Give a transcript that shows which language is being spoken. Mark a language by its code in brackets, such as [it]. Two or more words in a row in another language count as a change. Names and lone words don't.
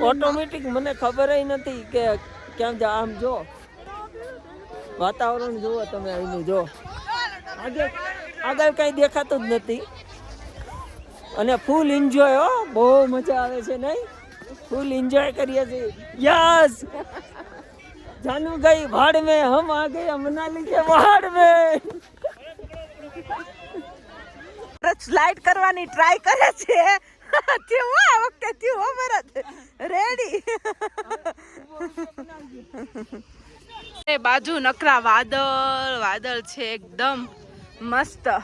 [gu] ઓટોમેટિક મને ખબર નથી કે કેમ જા આમ જો વાતાવરણ જુઓ તમે અહીંનું જો આગળ કઈ દેખાતું જ નથી અને [en] full enjoy [gu] હો બહુ મજા આવે છે નહીં [en] full enjoy [gu] કરીએ છીએ યસ [hi] जानू गई भाड़ में हम आ गए मनाली के पहाड़ में [gu] સ્લાઇડ કરવાની ટ્રાય કરે છે કેવું આ વખતે થયું હો ભરત રેડી એ બાજુ નકરા વાદળ છે એકદમ મસ્ત